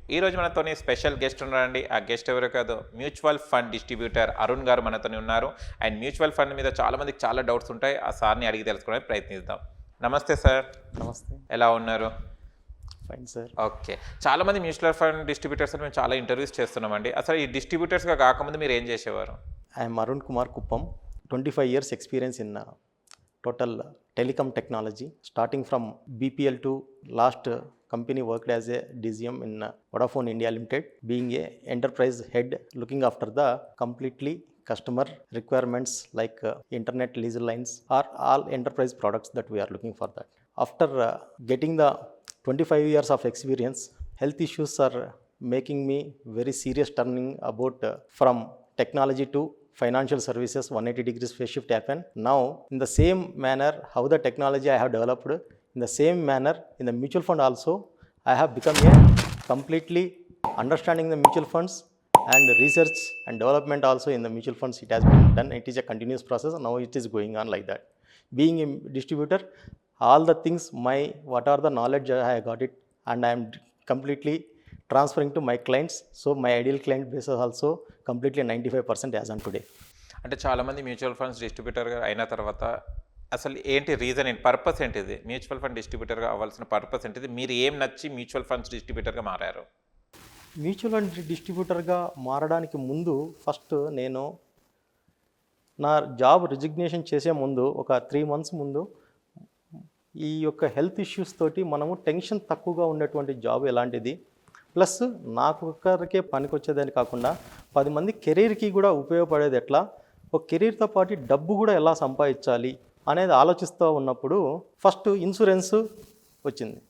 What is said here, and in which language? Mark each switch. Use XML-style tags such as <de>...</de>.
<te>ఈరోజు మనతోని special guest ఉన్నారండి. ఆ గెస్ట్ ఎవరో కాదు, మ్యూచువల్ ఫండ్ డిస్ట్రిబ్యూటర్ అరుణ్ గారు మనతోని ఉన్నారు. అండ్ మ్యూచువల్ ఫండ్ మీద చాలామందికి చాలా డౌట్స్ ఉంటాయి. ఆ సార్ని అడిగి తెలుసుకోవడానికి ప్రయత్నిద్దాం. నమస్తే సార్. నమస్తే. ఎలా ఉన్నారు? Fine sir. ఓకే, చాలామంది మ్యూచువల్ ఫండ్ డిస్ట్రిబ్యూటర్స్ మేము చాలా ఇంటర్వ్యూస్ చేస్తున్నామండి. అసలు ఈ డిస్ట్రిబ్యూటర్స్గా కాకముందు మీరు ఏం చేసేవారు?</te> <en>I'm Arun Kumar Kuppam. 25 years experience in total telecom technology, starting from BPL to last company worked as a DGM in Vodafone India Limited, being a enterprise head looking after the completely customer requirements like internet lease lines or all enterprise products that we are looking for that. After getting the 25 years of experience, health issues are making me very serious turning about from technology to financial services. 180 degrees phase shift happened. Now in the same manner how the technology I have developed, in the same manner in the mutual fund also I have become a completely understanding the mutual funds and research and development also in the mutual funds. It has been done. It is a continuous process. Now it is going on like that. Being a distributor, all the things what are the knowledge I got it, and I am completely transferring to my clients. So my ideal client base is also completely 95% as on today.</en> <te>అంటే చాలామంది mutual funds డిస్ట్రిబ్యూటర్గా అయిన తర్వాత అసలు ఏంటి reason, ఏంటి purpose ఏంటిది? Mutual fund డిస్ట్రిబ్యూటర్గా అవ్వాల్సిన purpose ఏంటిది? మీరు ఏం నచ్చి మ్యూచువల్ ఫండ్స్ డిస్ట్రిబ్యూటర్గా మారారు? మ్యూచువల్ ఫండ్ డిస్ట్రిబ్యూటర్గా మారడానికి ముందు ఫస్ట్ నేను నా జాబ్ రిజిగ్నేషన్ చేసే ముందు ఒక 3 months ముందు ఈ యొక్క హెల్త్ ఇష్యూస్ తోటి మనము టెన్షన్ తక్కువగా ఉండేటువంటి జాబ్ ఎలాంటిది, ప్లస్ నాకు ఒక్కరికే పనికొచ్చేదని కాకుండా 10 మంది కెరీర్కి కూడా ఉపయోగపడేది ఎట్లా, ఒక కెరీర్తో పాటు డబ్బు కూడా ఎలా సంపాదించాలి అనేది ఆలోచిస్తూ ఉన్నప్పుడు ఫస్ట్ ఇన్సూరెన్స్ వచ్చింది.</te>